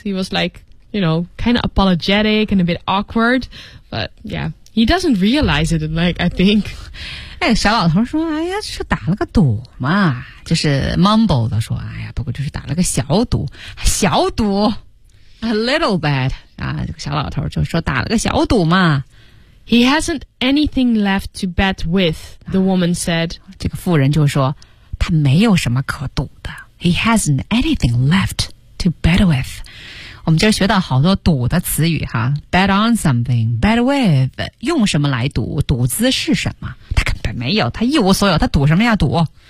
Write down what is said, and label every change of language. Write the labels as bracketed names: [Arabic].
[English] He was like, you know, kind of apologetic and a bit awkward. But yeah, he doesn't realize it, like, I think. [Chinese] 哎，小老头说，哎呀，是打了个赌嘛。就是 mumble 的说，哎呀，不过就是打了个小赌。小赌。 [English] A little bet. [Chinese] 啊，这个小老头就说打了个小赌嘛。 [English] He hasn't anything left to bet with, the woman said. [Chinese] 这个妇人就说，他没有什么可赌的。 [English] He hasn't anything left to bet with. [Chinese] 我们今儿学到好多赌的词语哈。 [English] Bet on something, bet with, [Chinese] 用什么来赌，赌资是什么。他根本没有，他一无所有，他赌什么呀赌。